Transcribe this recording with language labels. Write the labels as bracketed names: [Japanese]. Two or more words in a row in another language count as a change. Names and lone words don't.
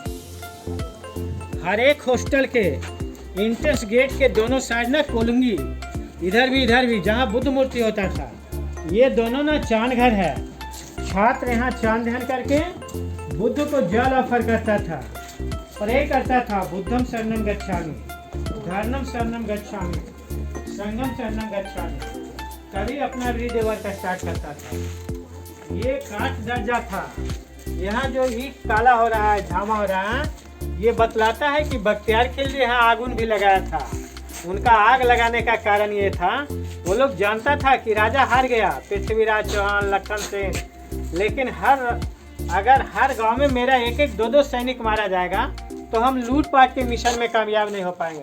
[Hindi] हर एक हॉस्टल के [English] entrance gate [Hindi] के दोनों साइड ना कोलंगी, इधर भी जहाँ बुद्ध मूर्ति होता था, ये दोनों ना चांद घर है। छात्र यहाँ चांद ध्यान करके बुद्ध को जल ऑफर करता था, प्रे करता था, [Pali] बुद्धम शरणम गच्छामि, धर्मम शरणम गच्छामि, संगम शरणम गच्छामि, [Hindi] तभी अपना हृदय [English] work start [Hindi] करता था। ये काठ दर्जा था। यहाँ जो ईट काला हो रहा है, झामा हो रहा है, ये बतलाता है कि बख्तियार खिलजी यहाँ आगुन भी लगाया था। उनका आग लगाने का कारण ये था, वो लोग जानता था कि राजा हार गया, पृथ्वीराज चौहान, लखन सेन, लेकिन अगर हर गांव में मेरा एक एक दो दो सैनिक मारा जाएगा तो हम लूटपाट के मिशन में कामयाब नहीं हो पाएंगे।